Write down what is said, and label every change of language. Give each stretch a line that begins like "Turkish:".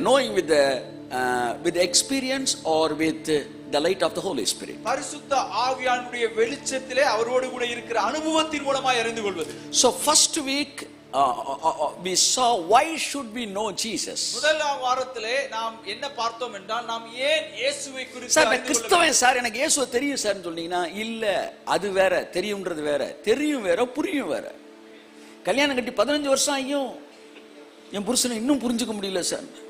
English: knowing with the experience or with the light of the Holy Spirit.
Tamil: பரிசுத்த ஆவியானுடைய வெளிச்சத்திலே அவரோடு கூட இருக்கிற அனுபவத்தின் மூலமாய் அறிந்து கொள்வது.
English: So first week we saw why should we know Jesus.
Tamil: முதலாம் வாரத்திலே நாம் என்ன பார்த்தோம் என்றால் நாம் ஏன் இயேசுவை குறித்து சார் கிறிஸ்தவன் சார் எனக்கு இயேசுவை தெரியும் சார் சொன்னீங்கன்னா இல்ல, அது வேற, தெரியும்ன்றது வேற. தெரியும் வேற, புரியும் வேற. கல்யாணம் கட்டி 15 வருஷம் ஆகியும் என் புருஷனை இன்னும் புரிஞ்சுக்க முடியல சார்.